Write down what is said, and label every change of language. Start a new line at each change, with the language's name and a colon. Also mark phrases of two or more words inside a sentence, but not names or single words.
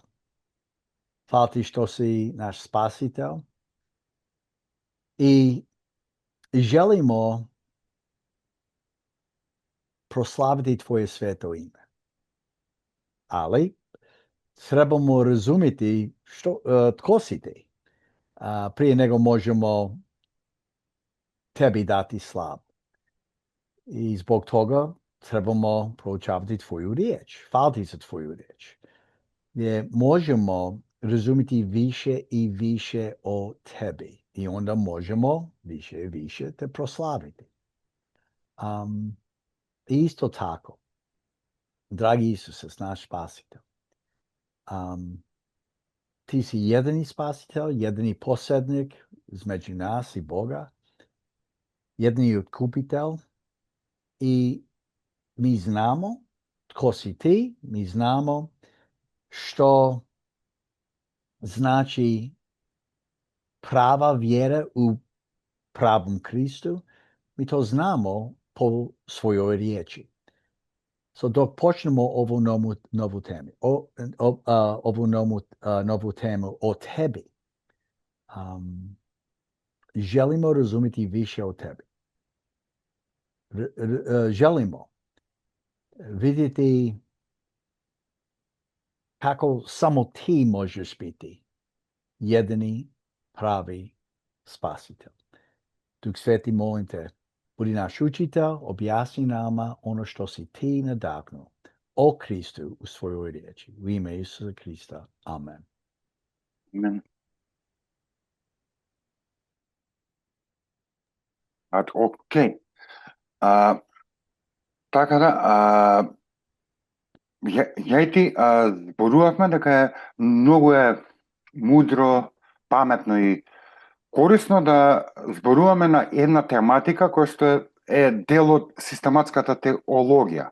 Serbian: Хвала ти што си наш спасител и желимо прославити Твое свето име. Али требамо разумити тко си ти. Прije него можемо Теби дати слав. И због тога требамо проучавати Твоју реч. Фала ти за Твоју реч. Гдje можемо разумити више и више о Теби. И онда можемо више и више те прославити. Исто тако, драги Исусе, наш спасител, ти си едини спасител, едини посредник измеѓу нас и Бога, едини откупител и ми знамо тко си ти, ми знамо што значи права вера у правом Христу, ми то знамо по својој речи. Док почнемо ову нову тему, нову тему о Теби, желимо разумити више о Теби. Желимо видити како само ти можеш бити едини прави спасител. Дух Свети, молим те, буди наш учител, објасни нама оно што си ти надакнул о Христу у својој речи. Во име Исуса Христа. Амен. Амен. Окей.
Macedonian: Така да, ја и ти зборувавме дека многу е мудро, паметно и корисно да зборуваме на една тематика која што е дел од систематската теологија.